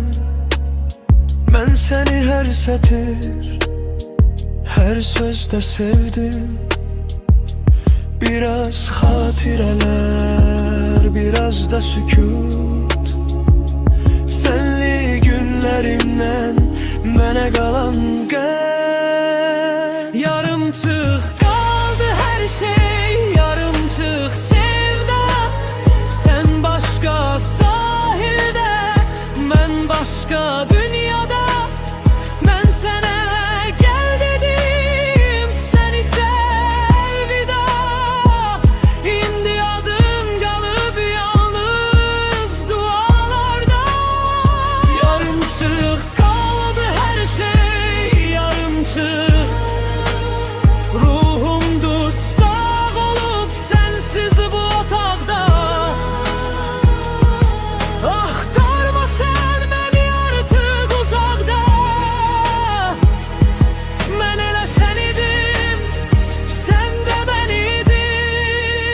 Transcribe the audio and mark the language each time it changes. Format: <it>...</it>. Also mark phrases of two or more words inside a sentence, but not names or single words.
<tr>Ben seni her sətir, her sözde sevdim. Biraz hatireler, biraz da sükut. Senli günlerimden</tr> <az>mənə qalan qəm.</az> <tr>Yarımçıq kaldı her şey, yarımçıq sevda. Sen başka sahilde, ben başka dünyada. Ben sana gel dedim, sen ise elvida. İndi adın kalıp yalnız dualarda. Yarımçıq kaldı her şey, yarımçıq. Ruhum dustaq olup sensiz bu otaqda.</tr> <az>Axtarma sen məni artıq uzaqda. Mən elə sən idim, sən də mən idin.</az>